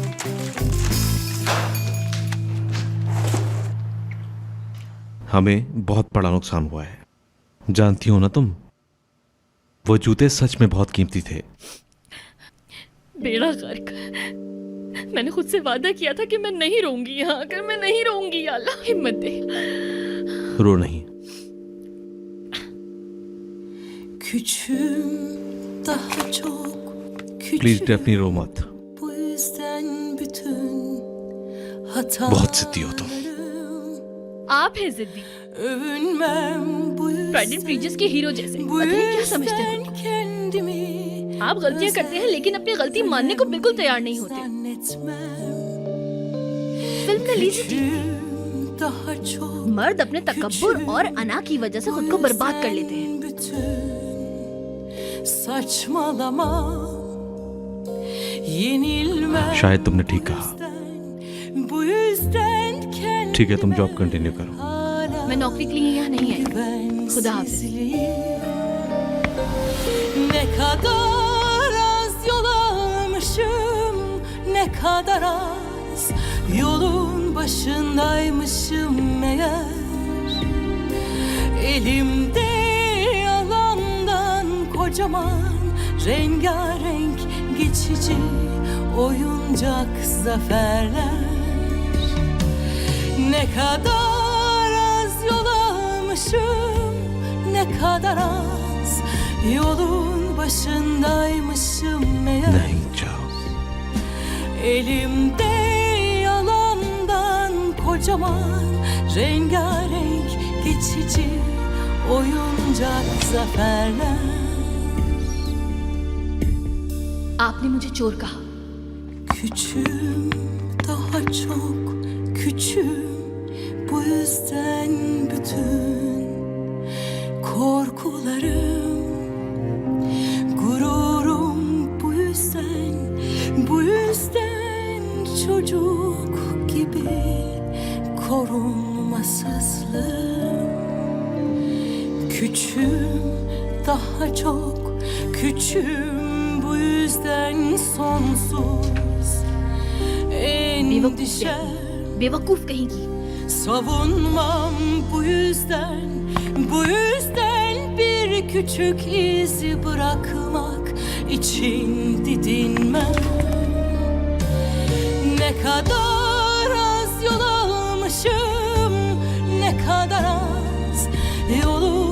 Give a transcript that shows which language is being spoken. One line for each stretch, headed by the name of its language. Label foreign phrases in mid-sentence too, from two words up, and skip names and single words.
Hindi: हमें बहुत बड़ा नुकसान हुआ है, जानती हो ना तुम। वो जूते सच में बहुत कीमती थे। बेड़ा गर्क, मैंने खुद से वादा किया था कि मैं नहीं रहूंगी यहाँ आकर, मैं नहीं रहूंगी। या अल्लाह हिम्मत दे। रो नहीं।
Turkish: Küçüğüm daha çok
Hindi: प्लीज डेफनी रो मत।
Turkish: Bu yüzden bütün hatalarım
Hindi: बहुत जिद्दी हो तुम। आप हैं जिद्दी,
Turkish: övünmem bu
Hindi: प्राइड एंड प्रीजियस के हीरो जैसे।
Turkish: Bu
Hindi: पता नहीं क्या समझते हैं
Turkish: yüzden kendimi
Hindi: आप। गलतियां करते हैं लेकिन अपनी गलती मानने को बिल्कुल तैयार नहीं होते।
Turkish: zannetmem.
Hindi: फिल्म में लीजिए
Turkish: Küçüğüm daha çok
Hindi: मर्द अपने तकब्बुर और अना की वजह से खुद को बर्बाद कर लेते हैं।
Turkish: bütün saçmalama yenilmem.
Hindi: शायद तुमने ठीक कहा।
Turkish: Bu yüzden kendime
Hindi: ठीक है, तुम
English: job continue
Hindi: करो। मैं नौकरी के लिए यहाँ नहीं आई। खुदा हाफिज।
Turkish: Ne kadar az yol almışım, ne kadar az yolun başındaymışım meğer. Elimde yalandan kocaman rengarenk geçici oyuncak zaferler. Ne kadar az yol almışım, ne kadar az yolun başındaymışım meğer.
Hindi: नहीं जाओ।
Turkish: Elimde yalandan kocaman rengarenk geçici oyuncak zaferler.
Hindi: आपने मुझे चोर कहा।
Turkish: Küçüğüm daha çok küçüğüm. Bu yüzden bütün korkularım, gururum bu yüzden çocuk gibi korunmasızlığım. Küçüğüm daha çok küçüğüm. Bu yüzden sonsuz endişem.
Hindi: बेवकूफ कहीं की।
Turkish: Savunmam bu yüzden bir küçük iz bırakmak için didinmem. Ne kadar az yol almışım, ne kadar az yolun